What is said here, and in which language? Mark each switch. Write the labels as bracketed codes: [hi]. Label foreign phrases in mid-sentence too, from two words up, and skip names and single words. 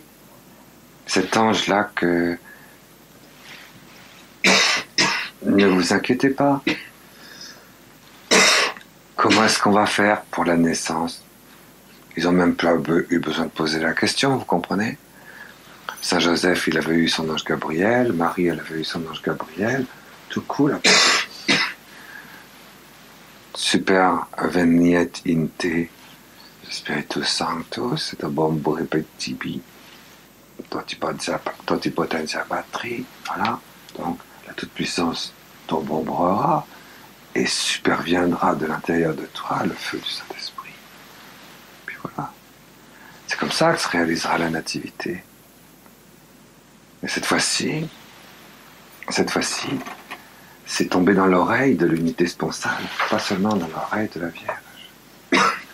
[fr] Cet ange-là que... Ne vous inquiétez pas. Comment est-ce qu'on va faire pour la naissance? Ils n'ont même pas eu besoin de poser la question, vous comprenez? Saint Joseph, il avait eu son ange Gabriel. Marie, elle avait eu son ange Gabriel. Tout cool. [la] Super veniet in te Spiritus Sanctus et bombo repetibi totipotentia patri. [fr] Voilà. Donc, la toute-puissance t'ombrera et superviendra de l'intérieur de toi le feu du Saint-Esprit. Puis voilà. C'est comme ça que se réalisera la nativité. Mais cette fois-ci, c'est tombé dans l'oreille de l'unité sponsale, pas seulement dans l'oreille de la Vierge.